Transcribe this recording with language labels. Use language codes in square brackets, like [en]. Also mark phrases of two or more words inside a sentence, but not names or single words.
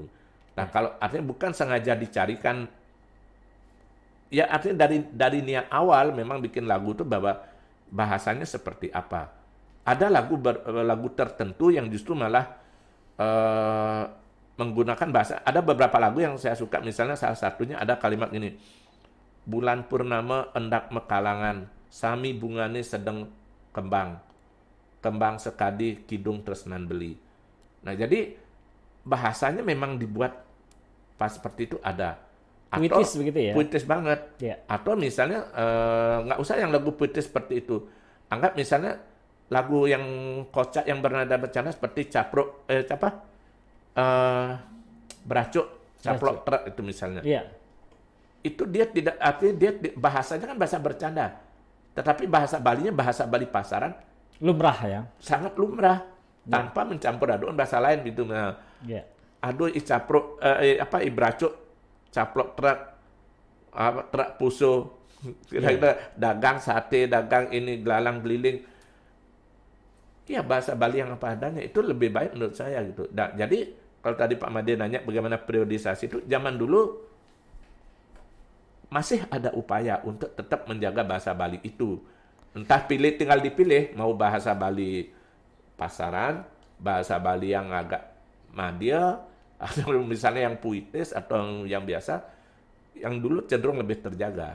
[id] Nah, kalau artinya bukan sengaja dicarikan, ya artinya dari niat awal memang bikin lagu itu bahwa bahasanya seperti apa. Ada lagu tertentu yang justru malah menggunakan bahasa. Ada beberapa lagu yang saya suka, misalnya salah satunya ada kalimat ini. [ban] Bulan purnama endak mekalangan, sami bungane sedang kembang. Kembang sekadi kidung tresnan beli. [id] Nah, jadi bahasanya memang dibuat pas seperti itu ada. Atau Puitis begitu ya? Puitis banget. Ya. Atau misalnya nggak usah yang lagu puitis seperti itu. Anggap misalnya lagu yang kocak yang bernada bercanda seperti beracuk, caplok truk itu misalnya. Iya. Itu dia tidak, artinya dia bahasanya kan bahasa bercanda. Tetapi bahasa Balinya bahasa Bali pasaran. Lumrah ya? Sangat lumrah. Tanpa mencampur aduan bahasa lain gitu. Nah, [ban] aduh icapruk, ibracuk, caplok truk, truk puso, dagang sate, dagang ini, gelalang geliling. [id] Ya bahasa Bali yang apa adanya itu lebih baik menurut saya gitu. Nah, jadi kalau tadi Pak Made nanya bagaimana periodisasi itu, zaman dulu masih ada upaya untuk tetap menjaga bahasa Bali itu. Entah tinggal dipilih mau bahasa Bali pasaran, bahasa Bali yang agak madya, atau misalnya yang puitis atau yang biasa, yang dulu cenderung lebih terjaga.